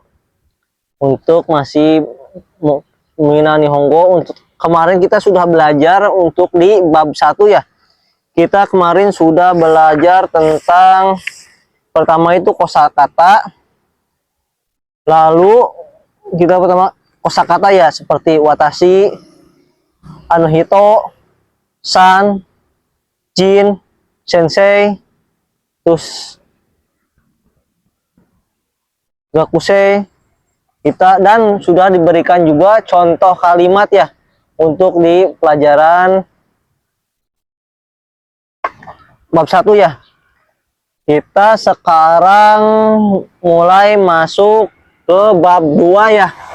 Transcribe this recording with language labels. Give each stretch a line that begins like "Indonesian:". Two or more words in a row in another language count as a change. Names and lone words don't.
Indonesian: Untuk masih Mina Nihongo untuk kemarin kita sudah belajar untuk di bab 1 ya. Kita kemarin sudah belajar tentang pertama itu kosakata. Lalu kita pertama kosakata ya seperti
Japanese: わたし、あのひと、さん、じん、せんせい,
Indonesian: terus gakusei kita, dan sudah diberikan juga contoh kalimat ya untuk di pelajaran bab 1 ya. Kita sekarang mulai masuk ke bab 2 ya.